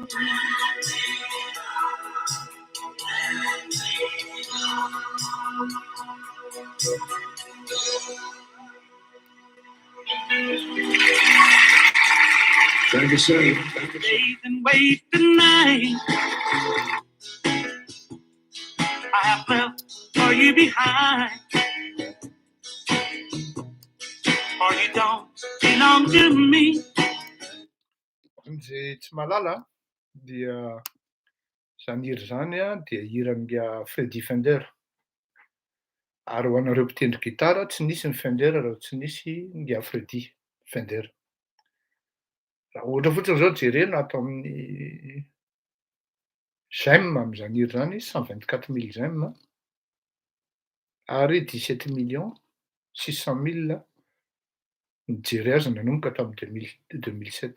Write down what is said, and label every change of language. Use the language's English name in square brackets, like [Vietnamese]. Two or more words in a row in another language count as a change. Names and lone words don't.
[English] Thank you, sir. Days and wait tonight. I have left for you behind. For you don't belong to me. [Malagasy] Izay tsy malala dia zany hira zany dia hiran'ga Freddie Fender. Ary ho anareo mpitendry gitara tsy nisy ny Fender raha tsy nisy nga Freddie Fender. Raha ohatra fotsiny zao jerena ato amin'ny j'aime am'zany hira zany 124 000 j'aime ary 17 600 000 nijery azy nanomboka tamin'ny 2007.